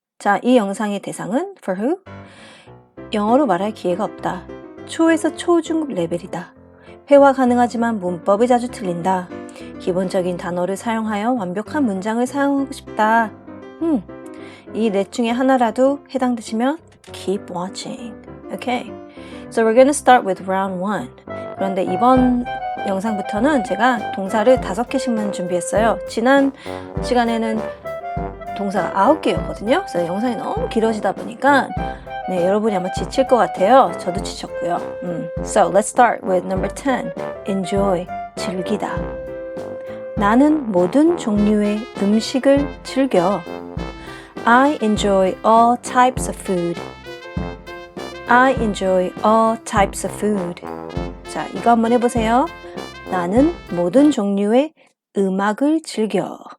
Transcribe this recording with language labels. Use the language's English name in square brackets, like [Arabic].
[Korean] 자, 이 영상의 대상은 [English] for who? [Korean] 영어로 말할 기회가 없다. 초에서 초중급 레벨이다. 회화 가능하지만 문법이 자주 틀린다. 기본적인 단어를 사용하여 완벽한 문장을 사용하고 싶다. 이 넷 중에 하나라도 해당되시면 [English] keep watching. Okay. So we're going to start with round 1. [Korean] 그런데 이번 영상부터는 제가 동사를 5개씩만 준비했어요. 지난 시간에는 동사가 9개였거든요. 그래서 영상이 너무 길어지다 보니까 네, 여러분이 아마 지칠 것 같아요. 저도 지쳤고요. [English] So let's start with number 10. Enjoy. 즐기다. [Korean] 나는 모든 종류의 음식을 즐겨. [English] I enjoy all types of food. I enjoy all types of food. [Korean] 자, 이거 한번 해보세요. 나는 모든 종류의 음악을 즐겨.